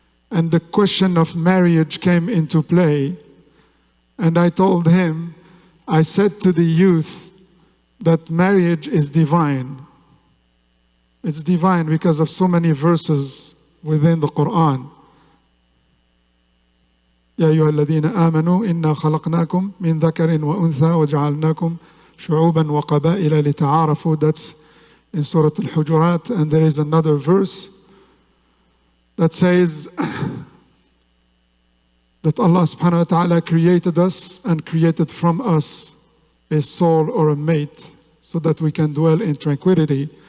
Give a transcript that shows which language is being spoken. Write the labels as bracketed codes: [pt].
[en] And the question of marriage came into play. And I told him, I said to the youth that marriage is divine. It's divine because of so many verses within the Quran. [ar] يا أيها الذين آمنوا إنا خلقناكم من ذكر وأنثى وجعلناكم شعوبا وقبائل لتعارفوا. [en] That's in Surah Al-Hujurat. And there is another verse that says that Allah subhanahu wa ta'ala created us and created from us a soul or a mate so that we can dwell in tranquility.